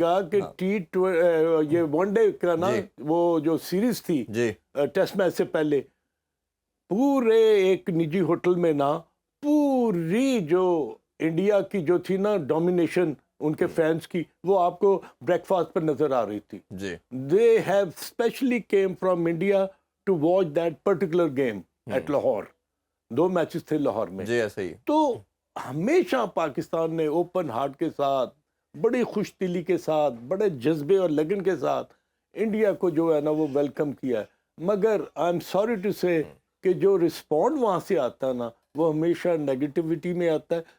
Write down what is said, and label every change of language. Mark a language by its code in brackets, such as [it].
[ur] یقین کیجئے گا کہ یہ ون ڈے کا نا وہ جو سیریز تھی ٹیسٹ میچ سے پہلے پورے ایک نجی ہوٹل میں نا پوری جو انڈیا کی جو تھی نا ڈومینیشن ان کے فینس کی وہ آپ کو بریک فاسٹ پر نظر آ رہی تھی. [en] They have specially came from India to watch that particular game at Lahore. [ur] 2 matches تھے لاہور میں. جی ایسے ہی. تو ہمیشہ پاکستان نے اوپن ہارٹ کے ساتھ, بڑی خوش دلی کے ساتھ, بڑے جذبے اور لگن کے ساتھ انڈیا کو جو ہے نا وہ ویلکم کیا ہے. مگر [en] I am sorry to say [ur] کہ جو رسپونڈ وہاں سے آتا ہے نا وہ ہمیشہ نیگیٹیوٹی میں آتا ہے.